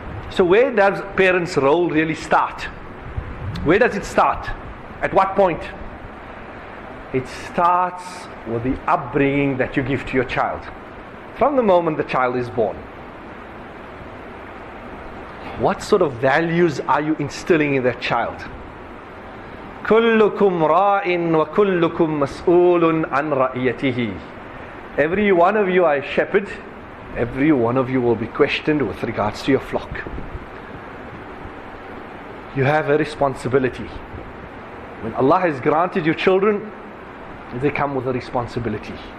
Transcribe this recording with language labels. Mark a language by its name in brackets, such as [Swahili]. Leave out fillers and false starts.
[English] So where does parents' role really start? Where does it start? At what point? It starts with the upbringing that you give to your child. From the moment the child is born. What sort of values are you instilling in that child? [Arabic] كلكم راء وكلكم مسؤول عن رعيته. [English] Every one of you are a shepherd. Every one of you will be questioned with regards to your flock. You have a responsibility. When Allah has granted you children, they come with a responsibility.